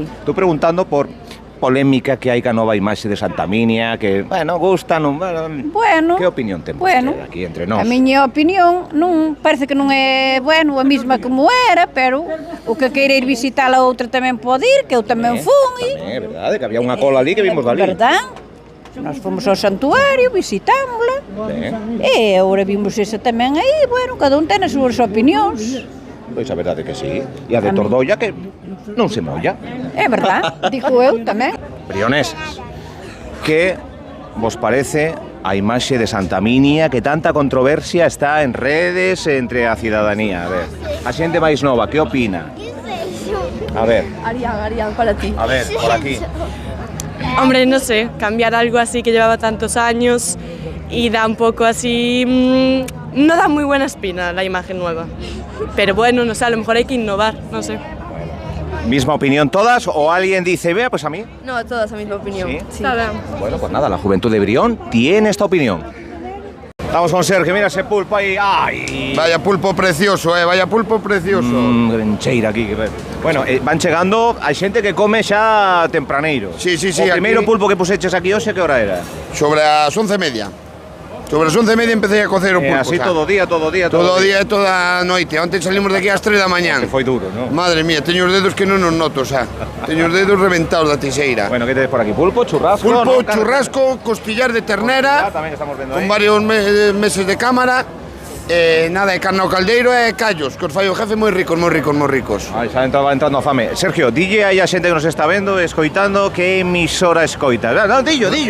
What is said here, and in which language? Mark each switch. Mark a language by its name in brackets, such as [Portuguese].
[Galician] estou preguntando por polémica que hai ca nova imaxe de Santa Minia, que, bueno, gusta, non... Bueno, Que opinión ten bueno, vostede aquí entre nós? a miña opinión non parece que non é, bueno, a mesma como era, pero o que queira ir visitar a outra tamén pode ir, que eu tamén fun e... Tamén, é verdade, que había unha cola ali que vimos dali. [Spanish] Verdad? [Galician] Nós fomos ao santuario, visitámosla. Ben, E agora vimos esa tamén aí, bueno, cada un ten as súas opinións. pois a verdade que sí. E a de Tordolla que non se molla. É verdad, digo eu tamén. Brioneses, que vos parece a imaxe de Santa Minia que tanta controversia está en redes entre a cidadanía? A ver, a xente máis nova, que opina? A ver, Arián, para ti. a ver, por aquí. [Spanish] Hombre, no sé, cambiar algo así que llevaba tantos años y da un poco así... no da muy buena espina la imagen nueva. Pero bueno, no sé, a lo mejor hay que innovar, no sé. ¿Misma opinión todas o alguien dice, vea, pues a mí? No, todas la misma opinión. ¿Sí? Está bien. Bueno, pues nada, la juventud de Brión tiene esta opinión. [Galician] Estamos con Sergio, mira ese pulpo aí. ¡Ay! Vaya pulpo precioso, vaya pulpo precioso. Grencheira aquí. Bueno, van chegando, hai xente que come xa tempraneiro. Sí. O primeiro pulpo que puseches aquí hoxe, que hora era? Sobre as 11:30. Sobre as 11:30 empecé a cocer o pulpo. Así xa. todo día. Todo día e toda a noite. Onte salimos de aquí ás 3 da mañán. Que foi duro, non? Madre mía, teño os dedos que non os noto, xa. Teño os dedos reventados da tixeira. Bueno, que tedes por aquí? Pulpo, churrasco. Pulpo, churrasco, costillar de ternera, Tamén estamos vendo con varios meses de cámara. Nada, de carne ao caldeiro e callos, que os fai o jefe moi ricos. Ai, xa va entrando a fame. Sergio, dille aí a xente que nos está vendo, escoitando, que emisora escoita. No, dillo.